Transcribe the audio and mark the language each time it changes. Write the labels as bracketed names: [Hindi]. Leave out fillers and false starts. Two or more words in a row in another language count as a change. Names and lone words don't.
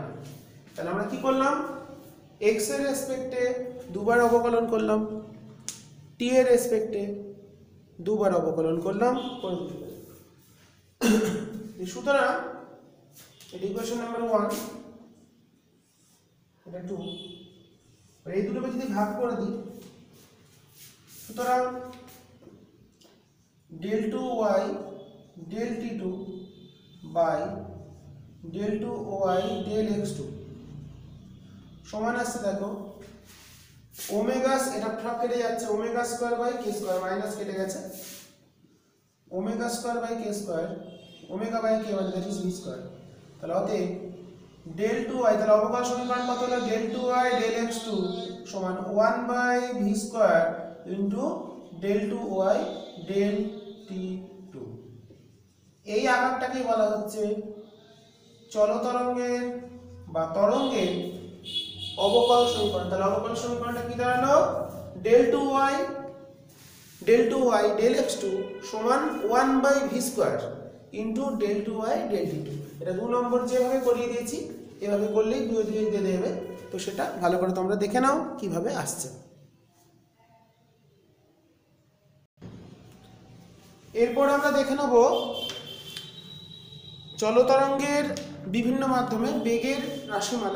[Bangla] তাহলে আমরা কি করলাম, x এর রেসপেক্টে দুবার অবকলন করলাম, t এর রেসপেক্টে দুবার অবকলন করলাম। সুতরাং এটা ইকুয়েশন নাম্বার 1, এটা 2, এই দুটোকে যদি ভাগ করে দিই, সুতরাং del 2y del t2 বাই del 2y del x2 সমান আসছে, দেখো ওমেগা, এটা সব কেটে যাচ্ছে, [English] omega square by k square, [Bangla] মাইনাস কেটে গেছে, [English] omega square by k square, omega by k [Bangla] মানে [English] that is v square. [Bangla] তাহলে অতএব del 2y, তাহলে অবকলন সমীকরণ কত হলো, del 2y del x2 সমান 1 [English] by v square into [Bangla] del 2y del t2। এই আকারটাকেই বলা হচ্ছে চলতরঙ্গের বা তরঙ্গের অবকলন সমীকরণ। তাহলে অবকলন সমীকরণটা কি দাঁড়ালো, del 2y [English] del two y del x two [Bangla] সমান 1/v² [English] into del two y del t two. [Bangla] এটা 2 নম্বর যেভাবে করিয়ে দিয়েছি এভাবে করলেই 2 দিয়ে দিয়ে দেবে। তো সেটা ভালো করে তোমরা দেখে নাও কিভাবে আসছে। এরপর আমরা দেখে নেব চলতরঙ্গের বিভিন্ন মাধ্যমে বেগের রাশিমালা।